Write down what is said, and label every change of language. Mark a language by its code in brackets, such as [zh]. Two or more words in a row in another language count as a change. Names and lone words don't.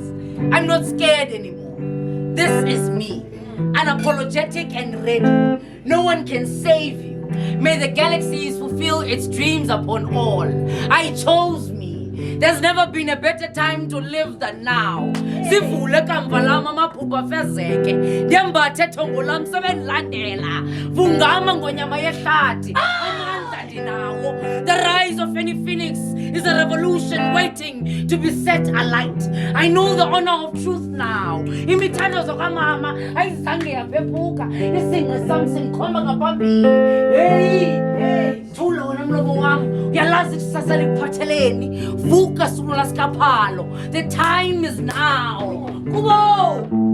[en] I'm not scared anymore. This is me, unapologetic and ready. No one can save you. May the galaxies fulfill its dreams upon all. I chose me. There's never been a better time to live than now. [xh] Sivule kamvalama maphupha fezeke. Ndiyambathe thongo lam sebendilandela. Vungama ngonyama yehlathi. Amandla ndinawo. [en] The rise of any phoenix is a revolution waiting to be set alight. I know the honor of truth now. [xh] Imithando zokamama ayizange yaphephuka. Isingwe sam sindikhomba ngaphambili. Hey, thula wena mlomo wam. Uyalazi kusasa likuphatheleni. Vuka sulula skaphalo. [en] The time is now. [xh] Kubo!